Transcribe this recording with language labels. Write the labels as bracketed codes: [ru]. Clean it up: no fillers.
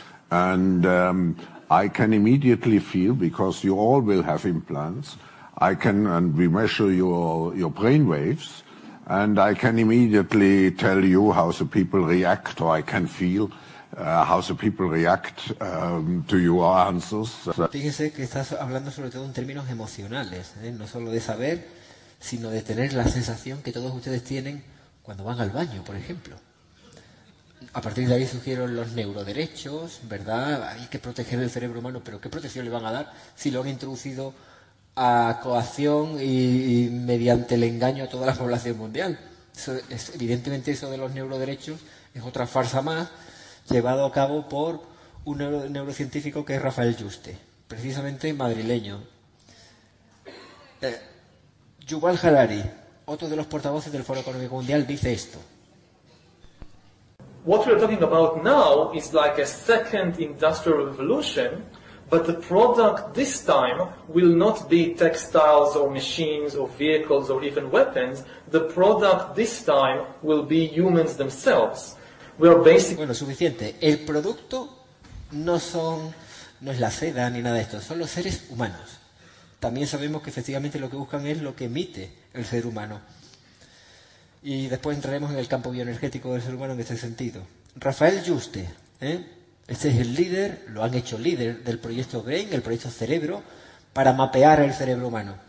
[en] And I can immediately feel, because you all will have implants, I can, and we measure your brain waves, and I can immediately tell you how the people react, or I can feel how the people react to your answers. [es] Fíjese que estás hablando sobre todo en términos emocionales, ¿eh? No solo de saber, sino de tener la sensación que todos ustedes tienen cuando van al baño, por ejemplo. A partir de ahí surgieron los neuroderechos, ¿verdad? Hay que proteger el cerebro humano, pero ¿qué protección le van a dar si lo han introducido a coacción y mediante el engaño a toda la población mundial? Evidentemente eso de los neuroderechos es otra farsa más llevado a cabo por un neurocientífico que es Rafael Juste, precisamente madrileño. Yuval Harari, Otro de los portavoces del Foro Económico Mundial dice esto. [en] What we are talking about now is like a second industrial revolution, but the product this time will not be textiles or machines or vehicles or even weapons. The product this time will be humans themselves. We are basically... [es] Bueno, suficiente. El producto no son, no es la seda ni nada de esto, son los seres humanos. También sabemos que efectivamente lo que buscan es lo que emite el ser humano. Y después entraremos en el campo bioenergético del ser humano en este sentido. Rafael Juste, este es el líder, lo han hecho líder del proyecto Brain, el proyecto Cerebro, para mapear el cerebro humano.